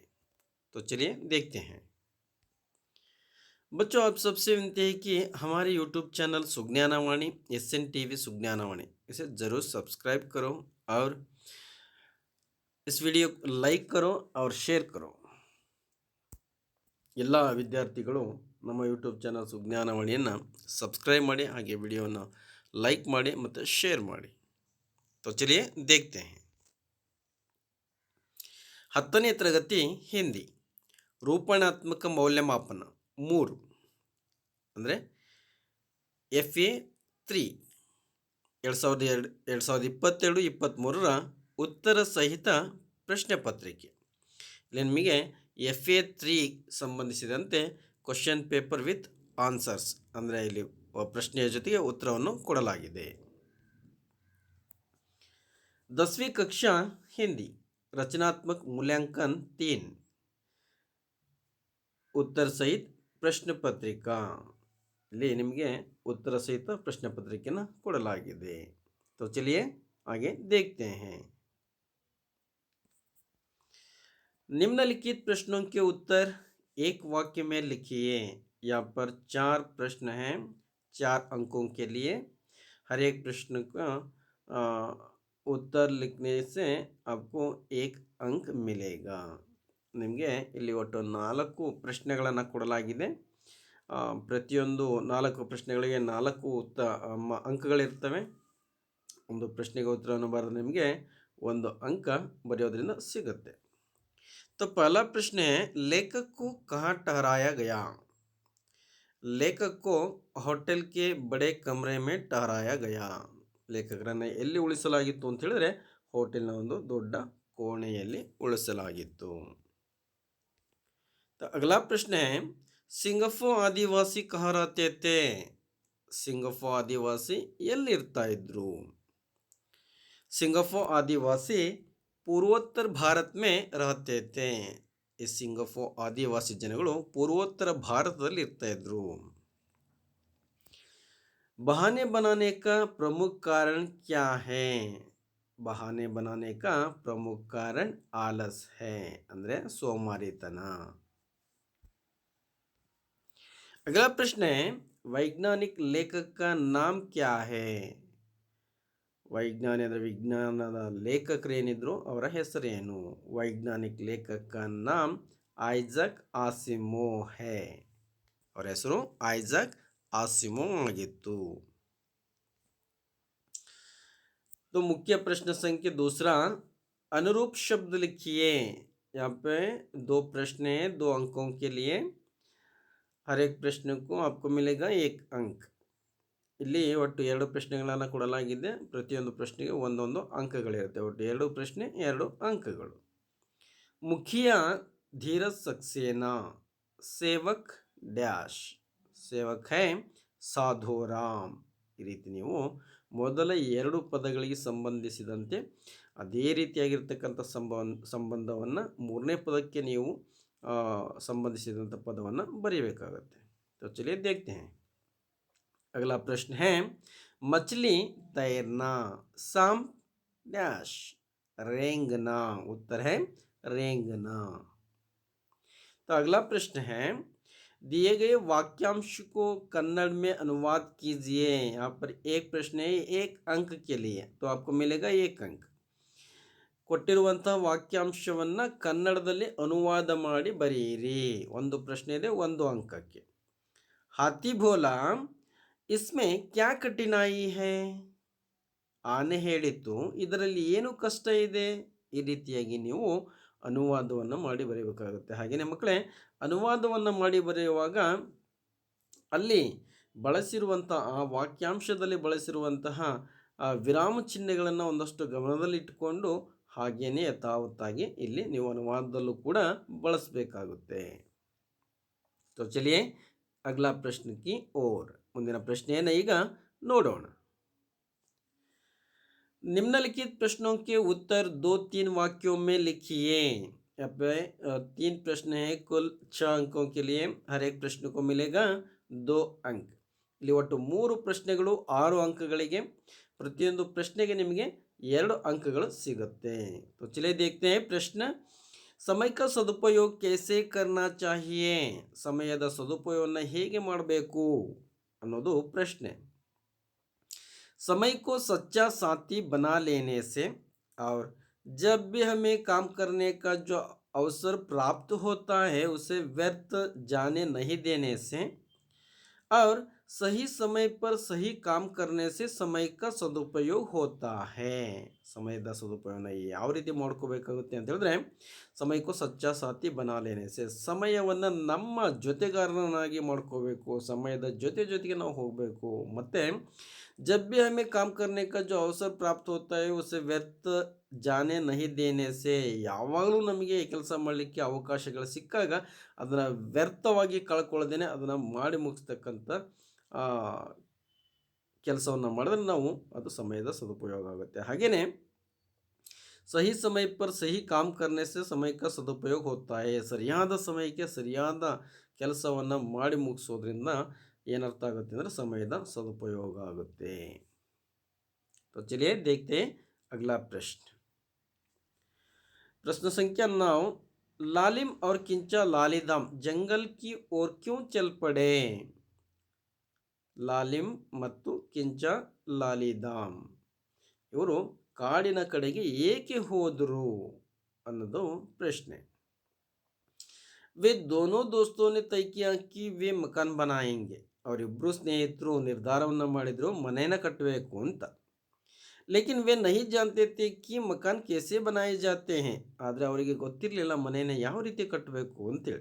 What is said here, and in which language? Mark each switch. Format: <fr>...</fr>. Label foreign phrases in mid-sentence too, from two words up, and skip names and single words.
<hi>तो चलिए देखते हैं। बच्चों, आप सबसे विनती है कि हमारे यूट्यूब चैनल सुज्ञानवाणी SN TV सुज्ञानवाणी इसे ज़रूर सब्सक्राइब करो और इस वीडियो को लाइक करो और शेयर करो।</hi> <kn>ಎಲ್ಲ ವಿದ್ಯಾರ್ಥಿಗಳು ನಮ್ಮ ಯೂಟ್ಯೂಬ್ ಚಾನಲ್ ಸುಜ್ಞಾನವಾಣಿಯನ್ನು ಸಬ್ಸ್ಕ್ರೈಬ್ ಮಾಡಿ, ಹಾಗೆ ವಿಡಿಯೋವನ್ನು लाइक ಮಾಡಿ ಮತ್ತು शेयर ಮಾಡಿ।</kn> <hi>तो चलिए देखते हैं।</hi> <kn>10ನೇ ತರಗತಿ ಹಿಂದಿ ರೂಪಣಾತ್ಮಕ ಮೌಲ್ಯಮಾಪನ 3 ಅಂದರೆ FA3 2022-23 ಉತ್ತರ ಸಹಿತ ಪ್ರಶ್ನೆ ಪತ್ರಿಕೆ। ಇಲ್ಲಿ ನಿಮಗೆ FA3 ಸಂಬಂಧಿಸಿದಂತೆ ಕ್ವಶನ್ ಪೇಪರ್ ವಿತ್ ಆನ್ಸರ್ಸ್ ಅಂದರೆ ಇಲ್ಲಿ ಪ್ರಶ್ನೆಯ ಜೊತೆಗೆ ಉತ್ತರವನ್ನು ಕೊಡಲಾಗಿದೆ।</kn> <hi>10वीं कक्षा हिंदी रचनात्मक मूल्यांकन 3 उत्तर सहित प्रश्न पत्रिका।</hi> <kn>ಇಲ್ಲಿ ನಿಮಗೆ ಉತ್ತರ ಸಹಿತ ಪ್ರಶ್ನೆ ಪತ್ರಿಕೆಯನ್ನು ಕೊಡಲಾಗಿದೆ।</kn> <hi>तो चलिए आगे देखते हैं। निम्नलिखित प्रश्नों के उत्तर एक वाक्य में लिखिए। यहाँ पर 4 प्रश्न हैं, 4 अंकों के लिए। हर एक प्रश्न का उत्तर लिखने से आपको 1 अंक मिलेगा।</hi> <kn>ನಿಮಗೆ ಇಲ್ಲಿ ಒಟ್ಟು 4 ಪ್ರಶ್ನೆಗಳನ್ನು ಕೊಡಲಾಗಿದೆ। ಪ್ರತಿಯೊಂದು 4 ಪ್ರಶ್ನೆಗಳಿಗೆ 4 ಅಂಕಗಳಿರ್ತವೆ। ಒಂದು ಪ್ರಶ್ನೆಗೆ ಉತ್ತರವನ್ನು ಬರೆದು ನಿಮಗೆ 1 अंक ಬರೆಯೋದ್ರಿಂದ ಸಿಗುತ್ತೆ।</kn> <hi>तो पहला प्रश्न है, लेखक को कहाँ ठहराया गया? लेखक को होटल के बड़े कमरे में ठहराया गया। ಲೇಖಕರನ್ನು ಎಲ್ಲಿ ಉಳಿಸಲಾಗಿತ್ತು ಅಂತ ಹೇಳಿದ್ರೆ ಹೋಟೆಲ್ನ ಒಂದು ದೊಡ್ಡ ಕೋಣೆಯಲ್ಲಿ ಉಳಿಸಲಾಗಿತ್ತು। तो अगला प्रश्न है, सिंगफो आदिवासी कहाँ रहते थे?</hi> <kn>सिंगफो आदिवासी ಎಲ್ಲಿರ್ತಾ ಇದ್ರು?</kn> <hi>सिंगफो आदिवासी पूर्वोत्तर भारत में रहते थे।</hi> <kn>ಈ ಸಿಂಗಫೋ ಆದಿವಾಸಿ ಜನಗಳು ಪೂರ್ವೋತ್ತರ ಭಾರತದಲ್ಲಿ ಇರ್ತಾ ಇದ್ರು।</kn> <hi>बहाने बनाने का प्रमुख कारण क्या है? बहाने बनाने का प्रमुख कारण आलस है,</hi> <kn>ಅಂದ್ರೆ ಸೋಮಾರಿತನ।</kn> <hi>अगला प्रश्न है, वैज्ञानिक लेखक का नाम क्या है?</hi> <kn>वैज्ञानिक ಅಂದರೆ ವಿಜ್ಞಾನದ ಲೇಖಕರೇನಿದ್ರು ಅವರ ಹೆಸರೇನು?</kn> <hi>वैज्ञानिक लेखक का नाम ಐಜಾಕ್ ಆಸಿಮೋ है।</hi> <kn>ಅವರ ಹೆಸರು ಐಜಾಕ್ आसिमो ಆಗಿತ್ತು।</kn> <hi>तो मुख्य प्रश्न संख्या दूसरा, अनुरूप शब्द लिखिए। यहाँ पे 2 प्रश्न हैं, 2 अंकों के लिए। हर एक प्रश्न को आपको मिलेगा 1 अंक।</hi> <kn>ಇಲ್ಲಿ ಒಟ್ಟು 2 ಪ್ರಶ್ನೆಗಳನ್ನು ಕೊಡಲಾಗಿದೆ। ಪ್ರತಿಯೊಂದು ಪ್ರಶ್ನೆಗೆ ಒಂದೊಂದು ಅಂಕಗಳಿರುತ್ತೆ। ಒಟ್ಟು 2 ಪ್ರಶ್ನೆ 2 ಅಂಕಗಳು। ಮುಖಿಯ ಧೀರಜ್ सक्सेना, सेवक ಡ್ಯಾಶ್,</kn> <hi>सेवक है</hi> <kn>ಸಾಧುರಾಮ್। ಈ ರೀತಿ ನೀವು ಮೊದಲ 2 ಪದಗಳಿಗೆ ಸಂಬಂಧಿಸಿದಂತೆ ಅದೇ ರೀತಿಯಾಗಿರ್ತಕ್ಕಂಥ ಸಂಬಂಧವನ್ನು 3ನೇ ಪದಕ್ಕೆ ನೀವು ಸಂಬಂಧಿಸಿದಂಥ ಪದವನ್ನು ಬರೀಬೇಕಾಗುತ್ತೆ।</kn> <hi>तो चलिए देखते हैं। अगला प्रश्न है, मछली तैरना, सांप डैश, रेंगना। उत्तर है रेंगना। तो अगला प्रश्न है, दिए गए वाक्यांश को कन्नड़ में अनुवाद कीजिए। यहाँ पर एक प्रश्न है, 1 अंक के लिए, तो आपको मिलेगा 1 अंक।</hi> <kn>ಕೊಟ್ಟಿರುವಂತಹ ವಾಕ್ಯಾಂಶವನ್ನು ಕನ್ನಡದಲ್ಲಿ ಅನುವಾದ ಮಾಡಿ ಬರೆಯಿರಿ। ಒಂದು ಪ್ರಶ್ನೆ ಇದೆ, 1 ಅಂಕಕ್ಕೆ।</kn> <hi>हाथी बोला, इसमें क्या कठिनाई है?</hi> <kn>ಆನೆ ಹೇಳಿತು, ಇದರಲ್ಲಿ ಏನು ಕಷ್ಟ ಇದೆ? ಈ ರೀತಿಯಾಗಿ ನೀವು ಅನುವಾದವನ್ನು ಮಾಡಿ ಬರೆಯಬೇಕಾಗುತ್ತೆ। ಹಾಗೆಯೇ ಮಕ್ಕಳೇ, ಅನುವಾದವನ್ನು ಮಾಡಿ ಬರೆಯುವಾಗ ಅಲ್ಲಿ ಬಳಸಿರುವಂತಹ ಆ ವಾಕ್ಯಾಂಶದಲ್ಲಿ ಬಳಸಿರುವಂತಹ ವಿರಾಮ ಚಿಹ್ನೆಗಳನ್ನು ಒಂದಷ್ಟು ಗಮನದಲ್ಲಿಟ್ಟುಕೊಂಡು ಹಾಗೆಯೇ ಯಥಾವತ್ತಾಗಿ ಇಲ್ಲಿ ನೀವು ಅನುವಾದದಲ್ಲೂ ಕೂಡ ಬಳಸಬೇಕಾಗುತ್ತೆ।</kn> <hi>तो चलिए अगला प्रश्न की ओर,</hi> <kn>ಮುಂದಿನ ಪ್ರಶ್ನೆಯನ್ನು ಈಗ ನೋಡೋಣ।</kn> <hi>निम्नलिखित प्रश्नों के उत्तर 2-3 वाक्यों में लिखिए। यहाँ पे 3 प्रश्न है, कुल 6 अंकों के लिए हर एक प्रश्न को मिलेगा 2 अंक.</hi> <kn>ಇಲ್ಲಿ ಒಟ್ಟು 3 ಪ್ರಶ್ನೆಗಳು 6 ಅಂಕಗಳಿಗೆ, ಪ್ರತಿಯೊಂದು ಪ್ರಶ್ನೆಗೆ ನಿಮಗೆ 2 ಅಂಕಗಳು ಸಿಗುತ್ತೆ.</kn> <hi>तो चलिए देखते हैं प्रश्न. समय का सदुपयोग कैसे करना चाहिए?</hi> <kn>ಸಮಯದ ಸದುಪಯೋಗವನ್ನು ಹೇಗೆ ಮಾಡಬೇಕು ಅನ್ನೋದು ಪ್ರಶ್ನೆ.</kn> <hi>समय को सच्चा साथी बना लेने से और जब भी हमें काम करने का जो अवसर प्राप्त होता है उसे व्यर्थ जाने नहीं देने से और सही समय पर सही काम करने से समय का सदुपयोग होता है.</hi> <kn>ಸಮಯದ ಸದುಪಯೋಗನ ಯಾವ ರೀತಿ ಮಾಡ್ಕೋಬೇಕಾಗುತ್ತೆ ಅಂತ ಹೇಳಿದ್ರೆ, ಸಮಯಕ್ಕೂ</kn> <hi>सच्चा साथी बना लेने से,</hi> <kn>ಸಮಯವನ್ನು ನಮ್ಮ ಜೊತೆಗಾರನಾಗಿ ಮಾಡ್ಕೋಬೇಕು, ಸಮಯದ ಜೊತೆಗೆ ನಾವು ಹೋಗಬೇಕು.</kn> <hi>ಮತ್ತು जब भी हमें काम करने का जो अवसर प्राप्त होता है उसे व्यर्थ जाने नहीं देने से,</hi> <kn>ಯಾವಾಗಲೂ ನಮಗೆ ಕೆಲಸ ಮಾಡಲಿಕ್ಕೆ ಅವಕಾಶಗಳು ಸಿಕ್ಕಾಗ ಅದನ್ನು ವ್ಯರ್ಥವಾಗಿ ಕಳ್ಕೊಳ್ಳದೇನೆ ಅದನ್ನು ಮಾಡಿ ಮುಗಿಸ್ತಕ್ಕಂಥ ಕೆಲಸವನ್ನು ಮಾಡಿದ್ರೆ ನಾವು ಅದು ಸಮಯದ ಸದುಪಯೋಗ ಆಗುತ್ತೆ.</kn> <hi>ಹಾಗೆಯೇ सही समय पर सही काम करने से समय का सदुपयोग होता है.</hi> <kn>ಸರಿಯಾದ ಸಮಯಕ್ಕೆ ಸರಿಯಾದ ಕೆಲಸವನ್ನು ಮಾಡಿ ಮುಗಿಸೋದ್ರಿಂದ ಏನರ್ಥ ಆಗುತ್ತೆ ಅಂದರೆ ಸಮಯದ ಸದುಪಯೋಗ ಆಗುತ್ತೆ.</kn> <hi>तो चलिए देखते हैं अगला प्रश्न. प्रश्न संख्या 9. लालिम और किंचा लालीधाम जंगल की ओर क्यों चल पड़े?</hi> <kn>ಲಾಲಿಮ್ ಮತ್ತು ಕಿಂಚ ಲಾಲಿಧಾಮ್ ಇವರು ಕಾಡಿನ ಕಡೆಗೆ ಏಕೆ ಹೋದರು ಅನ್ನೋದು ಪ್ರಶ್ನೆ.</kn> <hi>वे दोनों दोस्तों ने तय किया कि वे मकान बनाएंगे.</hi> <kn>ಅವರಿಬ್ಬರು ಸ್ನೇಹಿತರು ನಿರ್ಧಾರವನ್ನು ಮಾಡಿದರು ಮನೆಯನ್ನು ಕಟ್ಟಬೇಕು ಅಂತ.</kn> <hi>ಲೇಕಿನ್ वे नहीं जानते थे कि मकान कैसे बनाए जाते हैं.</hi> <kn>ಆದರೆ ಅವರಿಗೆ ಗೊತ್ತಿರಲಿಲ್ಲ ಮನೆಯನ್ನು ಯಾವ ರೀತಿ ಕಟ್ಟಬೇಕು ಅಂತೇಳಿ.</kn>